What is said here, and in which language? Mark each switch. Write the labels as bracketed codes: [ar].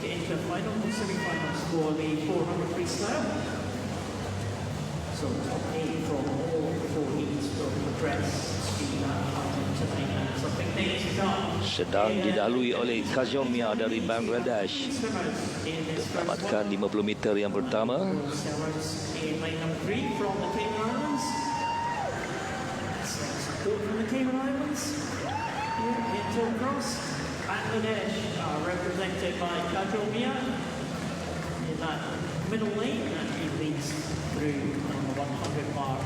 [en] The final and semi-finals for the 400 freestyle. So top 8 from all 4 heats from the press, Steve tonight. So big day to come. [ms] Sedang didahului oleh Kazomia dari Bangladesh untuk menamatkan 50 meter yang pertama. [en] In lane number 3 from the Cayman Islands. Support from the Cayman Islands. Here in Toll Cross. Bangladesh are represented by Kajol Mia in that middle lane, and he leads through on the 100 mark.